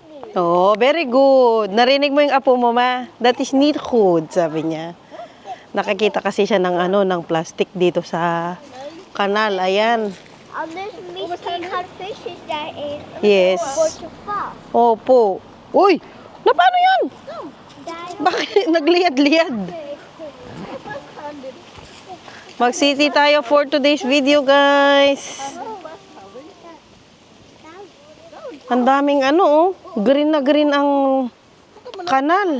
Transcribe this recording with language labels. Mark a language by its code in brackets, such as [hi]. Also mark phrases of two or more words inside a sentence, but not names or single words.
[en] Oh, very good. [tl] Narinig mo yung apo mo, ma? [en] That is [nl] niet goed, [tl] sabi niya. Nakakita kasi siya ng ng plastic dito sa kanal. Ayan. [en] There's missing fishes that is Yes. going to fall. [tl] Opo. Uy! Na paano yan? Dad, Bakit nagliyad-liyad? Mag-city tayo [en] for today's video, [tl] guys. Ang daming green na green ang kanal.